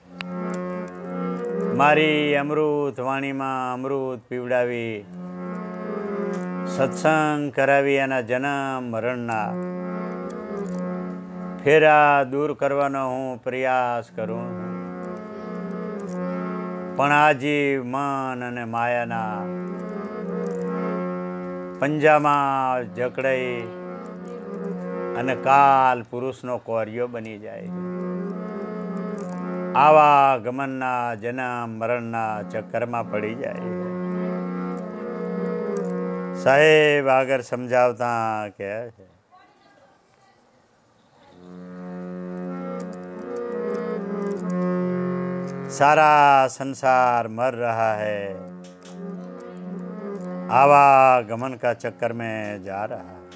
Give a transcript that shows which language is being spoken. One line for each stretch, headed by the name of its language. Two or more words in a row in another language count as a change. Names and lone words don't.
Gujarati: મારી અમૃત વાણી મેં અમૃત પીવડાવી, સત્સંગ કરાવી એના જન્મ મરણના ફેરા દૂર કરવાનો હું પ્રયાસ કરું। પણ આજીવ મન અને માયાના પંજામા જકડાઈ અને કાલ પુરુષનો કોરિયો બની જાએ। આવાગમનના જન્મ મરણના ચક્કર મેં પડી જાએ।
Hindi: साहेब आगर समझावता क्या है, सारा संसार मर रहा है, आवागमन का चक्कर में जा रहा है।